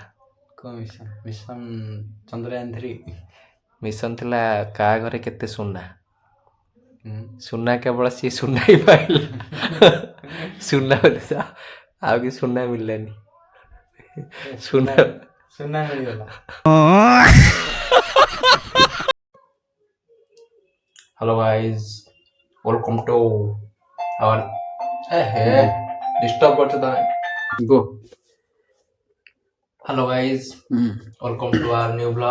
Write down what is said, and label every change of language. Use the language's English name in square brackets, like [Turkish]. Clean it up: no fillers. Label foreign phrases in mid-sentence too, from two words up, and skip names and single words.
[Odia] କ'ଣ ମିଶନ? ମିଶନ ଚନ୍ଦ୍ରୟାନ 3। ମିଶନ ଥିଲା କାହା ଘରେ କେତେ ସୁନା। ସୁନା କେବଳ ସିଏ ସୁନା ହିଁ ପାଇଲା। ସୁନା ବ୍ୟତୀତ ଆଉ କିଛି ସୁନା ମିଳିଲାନି। ସୁନା ସୁନା ମିଳିଗଲା। [English] hello guys, welcome to our [Odia] ଡିଷ୍ଟର୍ବ କରଛ ତମେ [English] गो। hello guys, welcome to our new blog.